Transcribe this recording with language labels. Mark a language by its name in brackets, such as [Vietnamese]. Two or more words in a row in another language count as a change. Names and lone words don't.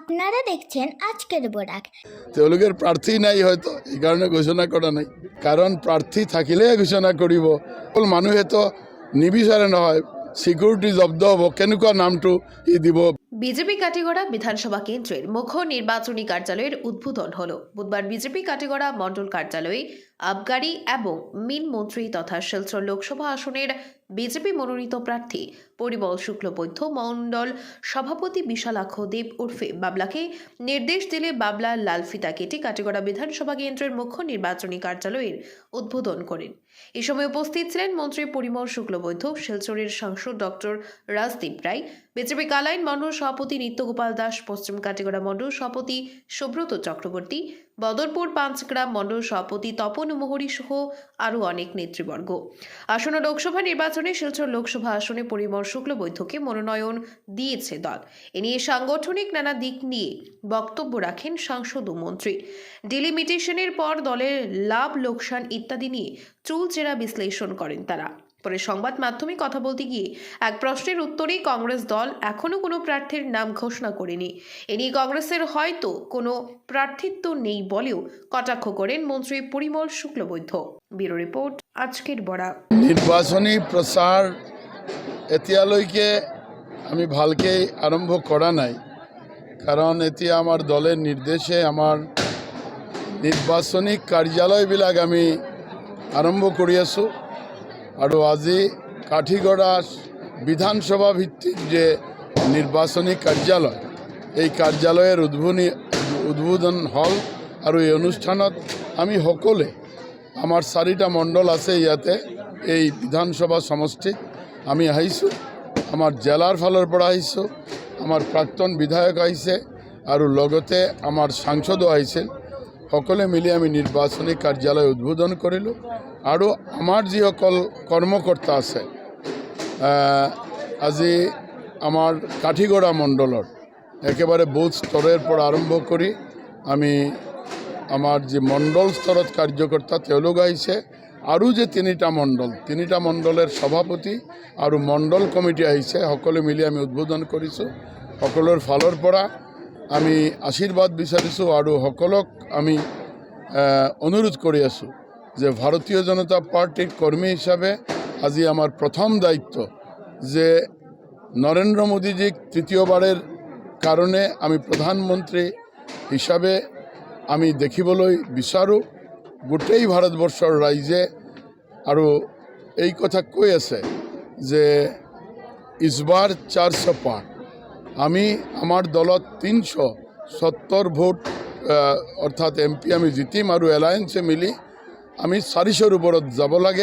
[Bangla] আপনারা দেখছেন আজকের বরাক। [Assamese] তেওঁলোকের প্রার্থী নাই হয়তো এই কারণে ঘোষণা করা নাই, কারণ প্রার্থী থাকিলে ঘোষণা করিব। মানুহে তো নিবিচারে নহয় সিকিউরিটি জব্দ হব, কেনেকুৱা নামটো ই দিব। [Bangla] বিজেপি কাটিগড়া বিধানসভা কেন্দ্রের মুখ্য নির্বাচনী কার্যালয়ের উদ্বোধন হল বুধবার। বিজেপি কাটিগড়া মণ্ডল কার্যালয়ে আবগারি এবং মিন মন্ত্রী তথা শিলচর লোকসভা আসনের বিজেপি মনোনীত প্রার্থী পরিমল শুক্লবৈদ্য মণ্ডল সভাপতি বিশালাক্ষ দেব ওরফে বাবলাকে নির্দেশ দিলে বাবলা লালফিতা কেটে কাটিগড়া বিধানসভা কেন্দ্রের মুখ্য নির্বাচনী কার্যালয়ের উদ্বোধন করেন। এই সময় উপস্থিত ছিলেন মন্ত্রী পরিমল শুক্লবৈদ্য, শিলচরের সাংসদ ডক্টর রাজদীপ রায়, বিজেপি কালাইন মণ্ডল সভাপতি নিত্যগোপাল দাস, পশ্চিম কাটিগড়া মণ্ডল সভাপতি সুব্রত চক্রবর্তী, বদরপুর পাঁচগ্রাম মণ্ডল সভাপতি তপন মোহরি সহ আরও অনেক নেতৃবর্গ। আসন্ন লোকসভা নির্বাচনে শিলচর লোকসভা আসনে পরিমল শুক্লবৈদ্যকে মনোনয়ন দিয়েছে দল। এ নিয়ে সাংগঠনিক নানা দিক নিয়ে বক্তব্য রাখেন সাংসদ ও মন্ত্রী। ডিলিমিটেশনের পর দলের লাভ লোকসান ইত্যাদি নিয়ে চুলচেরা বিশ্লেষণ করেন তারা। পরে সংবাদ মাধ্যমে কথা বলতে গিয়ে এক প্রশ্নের উত্তরে কংগ্রেস দল এখনো কোনো প্রার্থীর নাম ঘোষণা করেনি, এ নিয়ে কংগ্রেসের হয়তো কোনো প্রার্থিত্ব নেই বলেও কটাক্ষ করেন মন্ত্রী পরিমল শুক্লবৈদ্য। [English] bureau report [Bangla] আজকের বরাক। [Assamese] নির্বাচনী প্রচার এতিয়ালৈকে আমি ভালকে আরম্ভ করা নাই, কারণ এতিয়া আমার দলের নির্দেশে আমার নির্বাচনী কার্যালয়বিলাক আমি আরম্ভ কৰি আছোঁ। আৰু আজি কাঠিগড়া বিধানসভা ভিত্তিক যে নির্বাচনী কার্যালয়, এই কার্যালয়ের উদ্বোধন হল। আৰু এই অনুষ্ঠানত আমি সকলে আমার 4টা মণ্ডল আছে ইয়াতে, এই বিধানসভা সমষ্টিত আমি আহিছোঁ। আমার জেলার ফালৰ পৰা আহিছোঁ, আমার প্ৰাক্তন বিধায়ক আহিছে আৰু লগতে আমার সাংসদও আহিছিল। সকলে মিলি আমি নির্বাচনী কার্যালয় উদ্বোধন কৰিলোঁ। আৰু আমাৰ যিসকল কৰ্মকৰ্তা আছে আজি আমাৰ কাঠিগড়া মণ্ডলৰ একেবাৰে বুথ স্তৰৰ পৰা আৰম্ভ কৰি আমি আমাৰ যি মণ্ডল স্তৰত কাৰ্যকৰ্তা তেওঁলোক আহিছে, আৰু যে 3টা মণ্ডলের সভাপতি আৰু মণ্ডল কমিটি আহিছে, সকলে মিলি আমি উদ্বোধন কৰিছোঁ। সকলৰ ফালৰ পৰা আমি আশীৰ্বাদ বিচাৰিছোঁ আৰু সকলক আমি অনুৰোধ কৰি আছোঁ যে ভারতীয় জনতা পার্টির কর্মী হিসাবে আজি আমার প্রথম দায়িত্ব যে নরেন্দ্র মোদীজিক তৃতীয়বারের কারণে আমি প্রধানমন্ত্রী হিসাবে আমি দেখিবলৈ বিচাৰোঁ। গোটেই ভাৰতবৰ্ষৰ ৰাইজে আৰু এই কথা কৈ আছে যে ইছবাৰ 400 পাৰ। আমি আমার দলত 370 ভোট অর্থাৎ এমপি আমি জিতিম, আৰু এলায়েন্সে মিলি আমি 400-ৰ ওপৰত যাব লাগে।